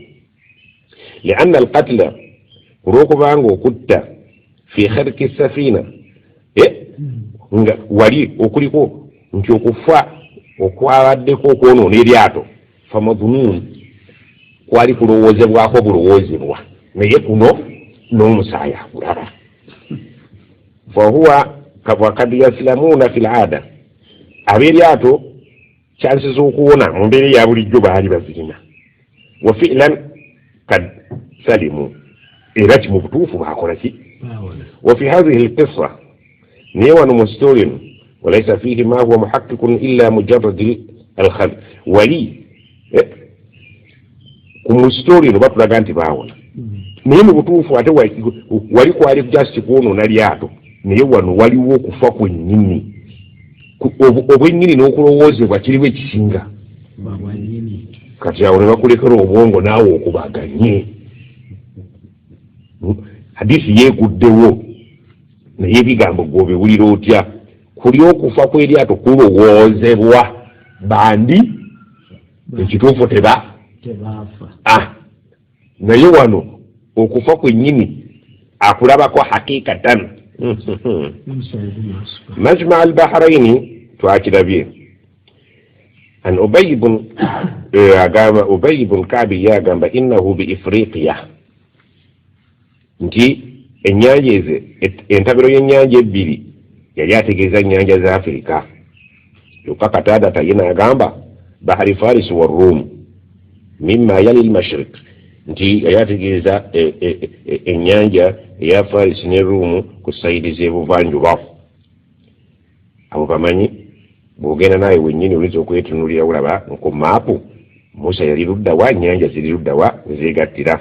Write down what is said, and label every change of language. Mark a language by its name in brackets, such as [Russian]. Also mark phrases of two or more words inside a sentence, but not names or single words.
[Arabic] لأن القتل, [Ganda] kulwokubanga okutta [Arabic] في خرق سفينة, [Ganda] nga wali okuliko nti okufa okwabaddeko okwonoona eryato, famadhunun, kwali kulowoozebwako bulowoozebwa, naye kuno n'omusaayi akulaba. [Arabic] فهو وقد يسلمون في العادة, [Ganda] ab'eryato chances z'okuwona mu mbeera eya bulijjo baali bazirina. [Arabic] وفعلا قد سلموا, [Ganda] era mu butuufu baakola ki? [Arabic] وفي هذه القصة, [Ganda] naye wano mu story eno, [Arabic] وليس فيه ما هو محقق إلا مجرد الخيال, [Ganda] wali ku mu story eno batulaga nti baawona, naye mu butuufu ate wali kwali just kwonoona lyato, naye wano waliwo okufa kwennyini, obwennyini n'okulowoozebwa kiriwo ekisinga. Kati awo ne bakulekera obwongo naawe okubaganye. Hadisi yeeguddewo naye ebigambo gw'obiwulira otya? Kuli okufa kw'eryato kulowoozebwa, bandi ekituufu tebaafa. Naye wano okufa kwennyini akulabako hakikatan. Majma al-Bahraini twakirabye. An Ubay ibn Ka'bi yagamba [Arabic] إنه بإفريقيا, [Ganda] nti ennyanja ezo, entabiro y'ennyanja ebbiri yali ategeeza ennyanja za Afirika. Kyokka Kataadata ye n'agamba [Arabic] بحر فارس والروم مما يلي المشرق, [Ganda] nti yali ategeeza ennyanja eya Faris ne Rum ku sayidi z'ebuvanjuba. Abo bamanyi bw'ogenda naye wennyini oyinza okwetunuulira olaba ku maapu Musa yali ludda wa, nnyanja ziri ludda wa zeegattira.